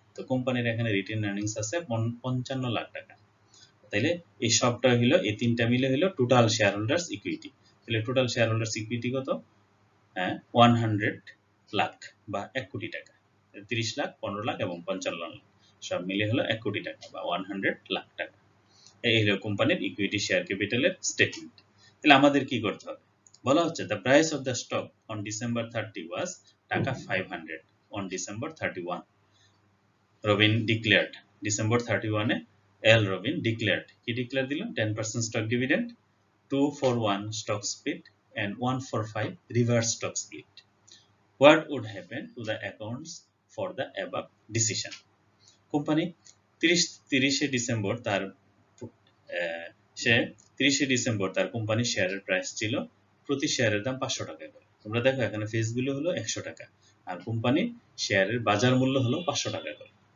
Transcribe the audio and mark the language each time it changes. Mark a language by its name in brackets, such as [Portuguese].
[Bangla] তো কোম্পানির এখানে রিটেইন আর্নিংস আছে 55 লাখ টাকা। তাইলে এই সবটা হলো, এই তিনটা মিলে হলো টোটাল শেয়ার হোল্ডার্স ইকুইটি। তাহলে টোটাল শেয়ার হোল্ডার্স ইকুইটি কত? 100 লাখ বা 1 কোটি টাকা। 30 লাখ, 15 লাখ এবং 55 লাখ সব মিলে হলো 1 কোটি টাকা বা 100 লাখ টাকা। এই হলো কোম্পানির ইকুইটি শেয়ার ক্যাপিটালের স্টেটমেন্ট। তাহলে আমাদের কি করতে হবে? বলা হচ্ছে [English] the price of the stock on December 30 was taka 500 on December 31. Robin declared December 31 এ L. Robin declared, [Bangla] কি [English] declare দিল? 10% stock dividend, 2-for-1 stock split and 1-for-5 reverse stock split. What would happen to the accounts for the above decision? [Bangla] Company 30 December তার সে 30 December তার কোম্পানির শেয়ারের price ছিল প্রতি শেয়ারের দাম 500 টাকা করে। তোমরা দেখো এখানে ফেস ভ্যালু হলো 100 টাকা আর কোম্পানির শেয়ারের বাজার মূল্য হলো 500 টাকা করে।